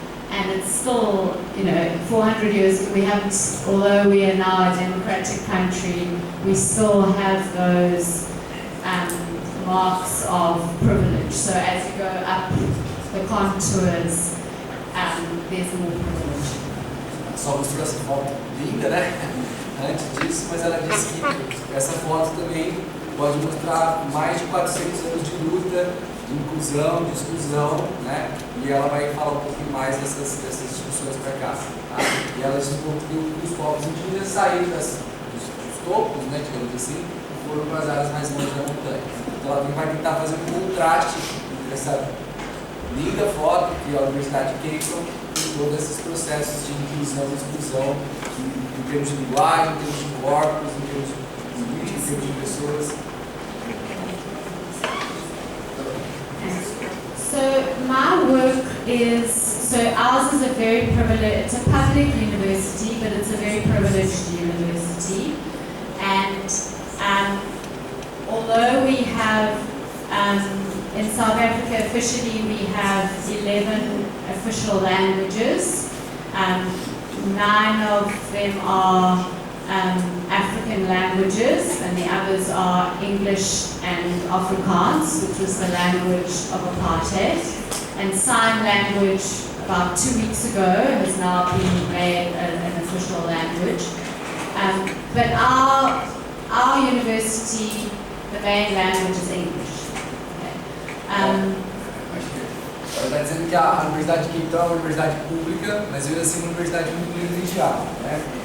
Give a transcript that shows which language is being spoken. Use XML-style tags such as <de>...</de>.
<en>And it's still, 400 years, although we are now a democratic country, we still have those marks of privilege. So as you go up the contours, there's more privilege.</en> <pt>Só mostrou essa foto linda, né? Antes disso, mas ela disse que essa foto também pode mostrar mais de 400 anos de luta, de inclusão, de exclusão, né? E ela vai falar um pouquinho mais dessas discussões para cá. Tá? E ela diz que os povos indígenas saíram dos topos, né, digamos assim, e foram para as áreas mais longe da montanha. Então ela vai tentar fazer um contraste entre essa linda foto que é a Universidade de Cape Town e todos esses processos de inclusão e exclusão em termos de linguagem, em termos de corpos, em termos de política, em termos de pessoas.</pt> <en>So my work ours is a very privileged, it's a public university, but it's a very privileged university. And although we have, in South Africa officially we have 11 official languages, 9 of them are African languages, and the others are English and Afrikaans, which was the language of apartheid. And sign language, about 2 weeks ago, has now been made an official language. But our university, the main language is English.</en> <pt>Ela está dizendo que a Universidade de Cape Town é uma universidade pública, mas mesmo assim uma universidade muito privilegiada, né?</pt>